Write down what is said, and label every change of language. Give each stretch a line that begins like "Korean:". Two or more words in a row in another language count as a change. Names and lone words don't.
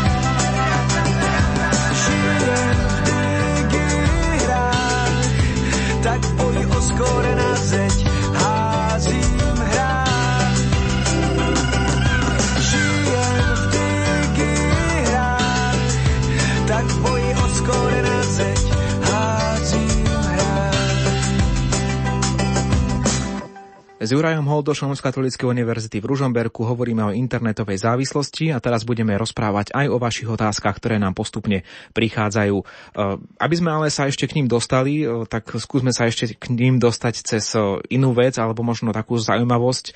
Czech: Žijem v digihrách, tak pojď o skóre na zeď, házím hrách. Žijem v digihrách, tak pojď o skóre na zeď, házím hrách.
Slovak: S Jurajom Holdošom z Katolíckej univerzity v Ružomberku hovoríme o internetovej závislosti a teraz budeme rozprávať aj o vašich otázkach, ktoré nám postupne prichádzajú. Aby sme ale sa ešte k ním dostali, tak skúsme sa ešte k ním dostať cez inú vec alebo možno takú zaujímavosť.